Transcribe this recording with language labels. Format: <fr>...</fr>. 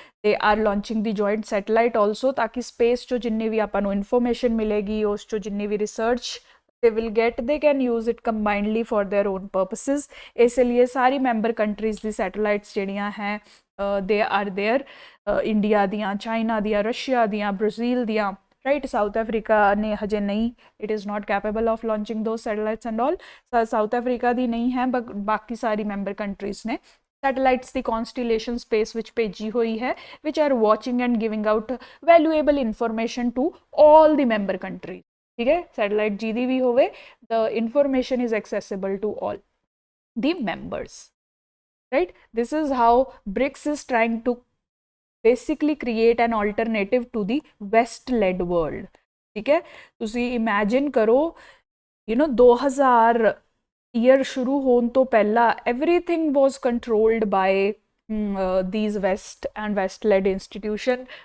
<pa>They are launching ਦੀ joint satellite also, ਤਾਂ ਕਿ space 'ਚੋਂ ਜਿੰਨੀ ਵੀ ਆਪਾਂ ਨੂੰ ਇਨਫੋਰਮੇਸ਼ਨ ਮਿਲੇਗੀ, ਉਸ 'ਚੋਂ ਜਿੰਨੀ ਵੀ research</pa> <en>they will get, they can use it combinedly for their own purposes।</en> <pa>ਇਸ ਲਈ ਸਾਰੀ ਮੈਂਬਰ ਕੰਟਰੀਜ਼ ਦੀ ਸੈਟੇਲਾਈਟਸ ਜਿਹੜੀਆਂ ਹੈ ਦੇ ਆਰ ਦੇਅਰ, ਇੰਡੀਆ ਦੀਆਂ, ਚਾਈਨਾ ਦੀਆਂ, ਰਸ਼ੀਆ ਦੀਆਂ, ਬ੍ਰਾਜ਼ੀਲ ਦੀਆਂ, right। ਸਾਊਥ ਅਫਰੀਕਾ ਨੇ ਹਜੇ ਨਹੀਂ,</pa> <en>it is not capable of launching those satellites and all।</en> <pa>South Africa ਦੀ ਨਹੀਂ ਹੈ, ਬਾਕੀ ਸਾਰੀ ਮੈਂਬਰ ਕੰਟਰੀਜ਼ ਨੇ ਸੈਟੇਲਾਈਟਸ ਦੀ ਕੌਨਸਟੀਲੇਸ਼ਨ ਸਪੇਸ ਵਿੱਚ ਭੇਜੀ ਹੋਈ ਹੈ,</pa> <en>which are watching and giving out valuable information to all the member countries।</en> <pa>ठीक है, सैटेलाइट जी भी होवे,</pa> <en>the information is accessible to all the members, right। this is how BRICS is trying to basically create an alternative to the west led world।</en> <pa>ठीक है, तुसी imagine करो, you know 2000 year शुरू होने तो पहला</pa> <en>everything was controlled by these west and west led institution।</en>